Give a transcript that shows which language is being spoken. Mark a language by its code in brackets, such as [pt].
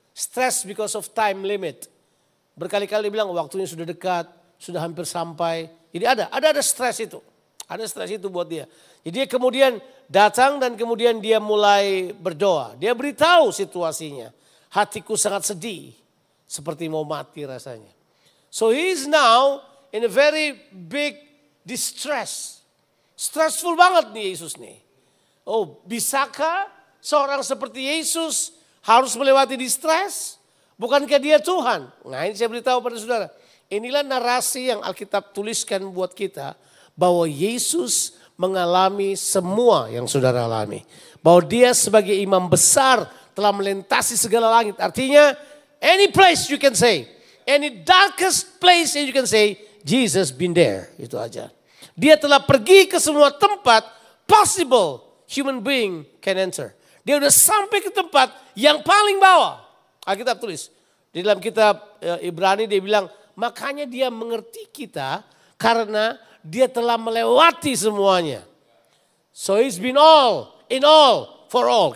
[en] Stress because of time limit. [id] Berkali-kali dia bilang waktunya sudah dekat, sudah hampir sampai. Jadi ada stres itu. Ada stres itu buat dia. Jadi dia kemudian datang dan kemudian dia mulai berdoa. Dia beritahu situasinya. Hatiku sangat sedih. Seperti mau mati rasanya. [en] So he is now in a very big distress. [id] Stressful banget nih Yesus nih. Oh, bisakah seorang seperti Yesus harus melewati distress? Bukankah dia Tuhan? Nah ini saya beritahu pada saudara. Inilah narasi yang Alkitab tuliskan buat kita. Bahwa Yesus mengalami semua yang saudara alami. Bahwa dia sebagai imam besar telah melintasi segala langit. [en] Artinya any place you can say. Any darkest place you can say. Jesus been there. [id] Itu aja. Dia telah pergi ke semua tempat [en] possible human being can enter. [id] Dia udah sampai ke tempat yang paling bawah. Alkitab tulis. Di dalam kitab Ibrani dia bilang. Makanya dia mengerti kita karena dia telah melewati semuanya. [en] So he's been all, in all, for all.